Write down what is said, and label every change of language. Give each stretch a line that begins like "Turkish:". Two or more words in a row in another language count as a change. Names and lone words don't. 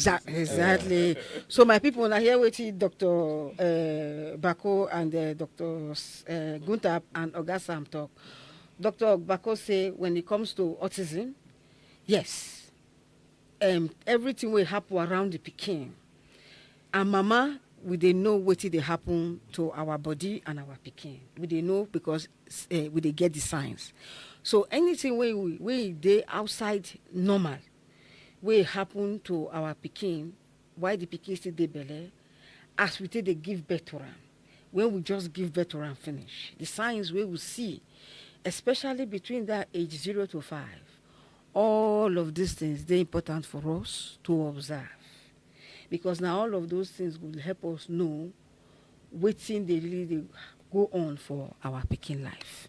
Nigerian Pidgin: exactly. So my people now here waiting Dr. Bako and Dr. Gunther and Oga Sam talk. Dr. Bako say when it comes to autism, yes, everything will happen around the pikin. And mama, we dey know wetin dey happen to our body and our pikin. We dey know because we dey get the signs. So anything we dey outside normal, wey happen to our pikin while the pikin still dey belle, as we take dey give birth to am, when we just give birth to am finish, the signs wey we see, especially between that age 0 to 5, all of these things dey important for us to observe, because na all of those things will help us know wetin dey really dey go on for our pikin life.